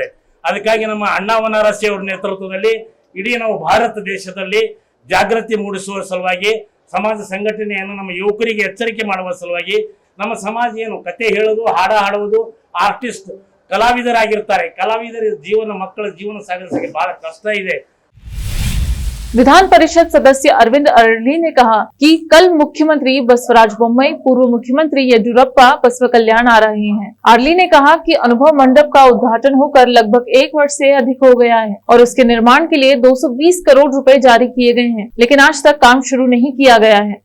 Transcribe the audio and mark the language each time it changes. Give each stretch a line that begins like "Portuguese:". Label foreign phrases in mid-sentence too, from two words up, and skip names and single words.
Kannada: ಅದಕ್ಕಾಗಿ ನಮ್ಮ ಅಣ್ಣಾ ವನರಸಿ ಅವರ ನೇತೃತ್ವದಲ್ಲಿ ಇಡೀ ನಾವು ಭಾರತ ದೇಶದಲ್ಲಿ ಜಾಗೃತಿ ಮೂಡಿಸುವ ಸಲುವಾಗಿ, ಸಮಾಜ ಸಂಘಟನೆಯನ್ನು ನಮ್ಮ ಯುವಕರಿಗೆ ಎಚ್ಚರಿಕೆ ಮಾಡುವ ಸಲುವಾಗಿ, ನಮ್ಮ ಸಮಾಜ ಏನು ಕತೆ ಹೇಳೋದು, ಹಾಡ ಹಾಡುವುದು, ಆರ್ಟಿಸ್ಟ್ ಕಲಾವಿದರಾಗಿರ್ತಾರೆ, ಕಲಾವಿದರ ಜೀವನ, ಮಕ್ಕಳ ಜೀವನ ಸಾಗಿಸಲಿಕ್ಕೆ ಬಹಳ ಕಷ್ಟ ಇದೆ.
Hindi: विधान परिषद सदस्य अरविंद अरली ने कहा कि कल मुख्यमंत्री बसवराज बोम्मई, पूर्व मुख्यमंत्री येदियुरप्पा बसव कल्याण आ रहे हैं। अरली ने कहा कि अनुभव मंडप का उद्घाटन होकर लगभग 1 वर्ष से अधिक हो गया है और उसके निर्माण के लिए 220 करोड़ रुपए जारी किए गए हैं, लेकिन आज तक काम शुरू नहीं किया गया है।